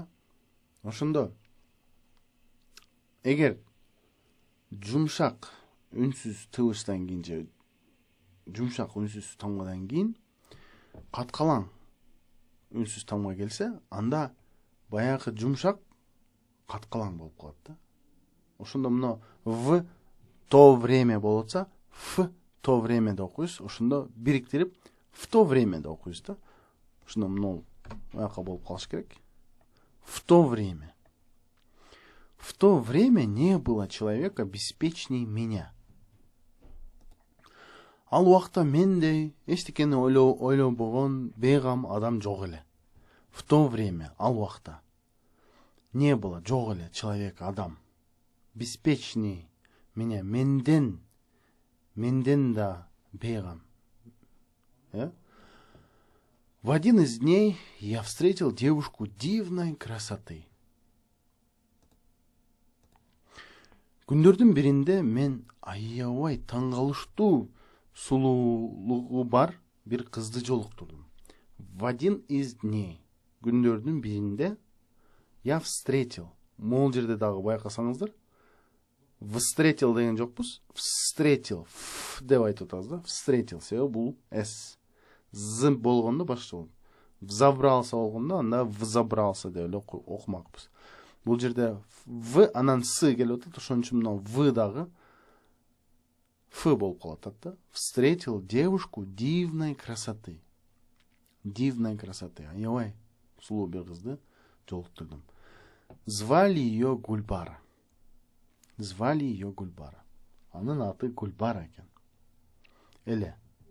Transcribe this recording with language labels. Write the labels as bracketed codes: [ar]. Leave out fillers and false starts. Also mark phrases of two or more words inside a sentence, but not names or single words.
[ky] Ошондо эгер жумшак үнсүз тыбыштан кийин же жумшак үнсүз тамгадан кийин каткалаң үнсүз тамга келсе, анда баягы жумшак каткалаң болуп калат да. Ошондо мына [ru] в то время [ky] болуп атса, [ru] ф то время [ky] деп окуйбуз. Ошондо бириктирип [ru] в то время [ky] деп окуйбуз да. Ошондо мына бияка болуп калыш керек. [ru] В то время. В то время не было человека беспечней меня. [ky] Ал убакта мендей эчтекени ойлобогон бейгам адам жок эле. [ru] В то время, [ky] ал убакта [ru] не было, [ky] жок эле человек, адам [ru] беспечней меня, [ky] менден да бейгам. [ru] В один из дней я встретил девушку дивной красоты. [ky] Күндөрдүн биринде мен аябай таң калыштуу сулуулугу бар бир кызды жолуктурдум. [ru] В один из дней, [ky] күндөрдүн биринде, [ru] я встретил. [ky] Могул жерде дагы байкасаңыздар, встретил деген жокпуз, встретил, ф деп айтып атабыз да, встретил, себеби бул с. З болгондо башка болот. Взобрался болгондо анда взобрался деп эле окумакпыз. Бул жерде в анан с келип атат, ошон үчүн мына в дагы ф болуп калып атат да. [ru] Встретил девушку дивной красоты. Дивной красоты. [ky] Аябай сулуу бир кызды жолуктурдум. [ru] Звали ее Гульбара. Звали ее Гульбара. [ky] Анын аты Гульбара экен. Эле.